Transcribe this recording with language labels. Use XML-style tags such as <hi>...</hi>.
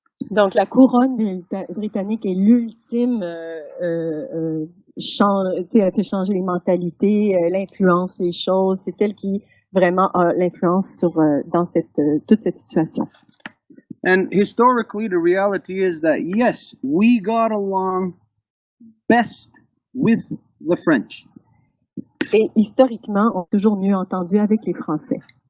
<fr>Donc, la couronne britannique est l'ultime, elle fait changer les mentalités, l'influence, les choses. C'est elle qui vraiment a l'influence sur dans toute cette situation.</fr> <en>And historically, the reality is that yes, we got along best with the French.</en> <fr>Et historiquement, on a toujours mieux entendu avec les Français.</fr>